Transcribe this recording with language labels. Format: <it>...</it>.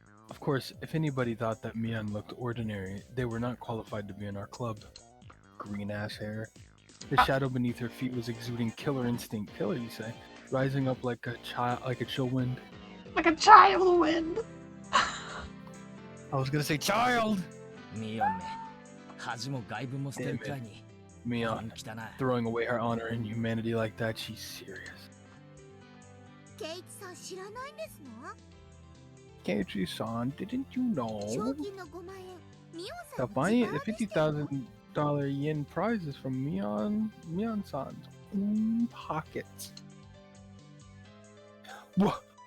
<en>Of course, if anybody thought that Mion looked ordinary, they were not qualified to be in our club. Green-ass hair. The shadow beneath her feet was exuding killer instinct. Killer, you say? Rising up like a chill wind. Like a child wind. I was gonna say child!</en> <ja>ミヨンめ恥も外部も捨てるくらいに</ja> <en>Mion,</en> <ja>来たな</ja> <en>throwing away her honor and humanity like that, she's serious.</en> <ja>ケイチさん知らないんですの？</ja> <en>Keiichi-san, didn't you know?</en> <ja>賞金の5万円、ミオン</ja> <en>The</en> <ja>さんの自腹でしたよ。</ja> <en>$50,000 yen prize is from Mion-san's own pockets. What?</en>